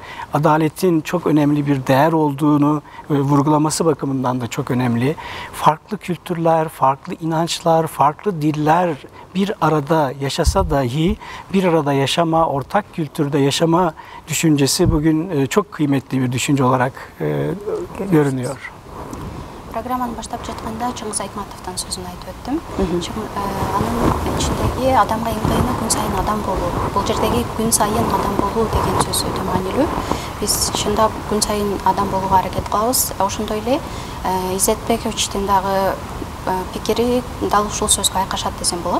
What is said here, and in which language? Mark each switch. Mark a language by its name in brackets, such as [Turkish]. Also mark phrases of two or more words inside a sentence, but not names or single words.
[Turkish] Adaletin çok önemli bir değer olduğunu vurgulaması bakımından da çok önemli. Farklı kültürler, farklı inançlar, farklı diller bir arada yaşasa dahi bir arada yaşama, ortak kültürde yaşama düşüncesi bugün çok kıymetli bir düşünce olarak görünüyor. [Kyrgyz] Программаны баштап жатканда Чыңгыз Айтматовдун сөзүн айтып өттүм. Анын ичиндеги адамга эң кыйыны күн сайын адам болуу. Бул жердеги күн сайын адам болуу деген сөз өтө маанилүү. Биз чындап күн сайын адам болууга аракет кылабыз. Ошондой эле Изетбековичтин дагы пикири дал ушул сөзгө айкашат десем болот.